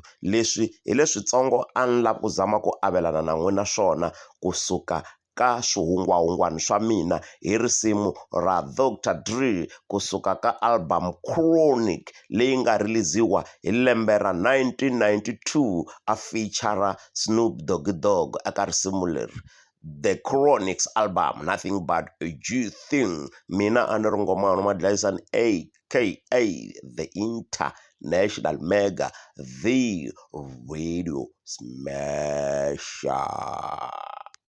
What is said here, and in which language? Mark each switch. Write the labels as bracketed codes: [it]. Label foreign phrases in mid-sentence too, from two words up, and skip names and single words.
[ts] Leswi hi leswitsongo a ni lava ku zama ku avelana na n'wina swona kusuka ka swihungwahungwana swa mina hi risimu ra Dr. Dre kusuka ka album Chronic leyi nga riliziwa hi lembe ra 1992 a feature Snoop Doggy Dogg eka risimu leri. [en] The Chronics album, nothing but a G thing. [ts] Mina a ni ri Ngomane Madlayisani aka the International Mega, the Radio Smasher.